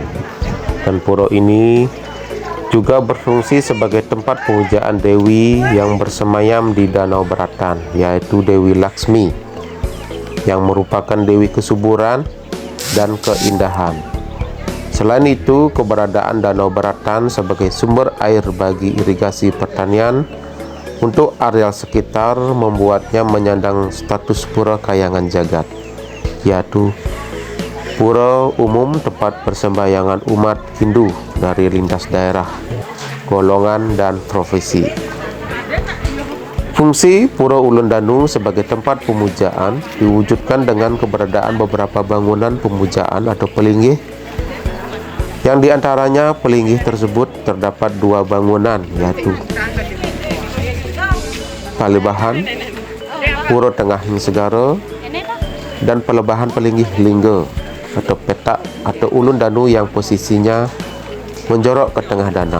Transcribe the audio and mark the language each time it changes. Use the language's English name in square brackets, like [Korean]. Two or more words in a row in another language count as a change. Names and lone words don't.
[Indonesian] Dan pura ini juga berfungsi sebagai tempat pemujaan dewi yang bersemayam di Danau Baratan, yaitu Dewi Laksmi, yang merupakan dewi kesuburan dan keindahan. Selain itu, keberadaan Danau Baratan sebagai sumber air bagi irigasi pertanian untuk areal sekitar membuatnya menyandang status pura kayangan jagat, yaitu pura umum tempat persembahyangan umat Hindu dari lintas daerah, golongan, dan profesi. Fungsi Pura Ulun Danu sebagai tempat pemujaan diwujudkan dengan keberadaan beberapa bangunan pemujaan atau pelinggih, yang diantaranya pelinggih tersebut terdapat 2 bangunan, yaitu Palebahan Pura Tengahing Segara dan Pelebahan Pelinggih Lingga atau petak atau Ulun Danu yang posisinya menjorok ke tengah danau.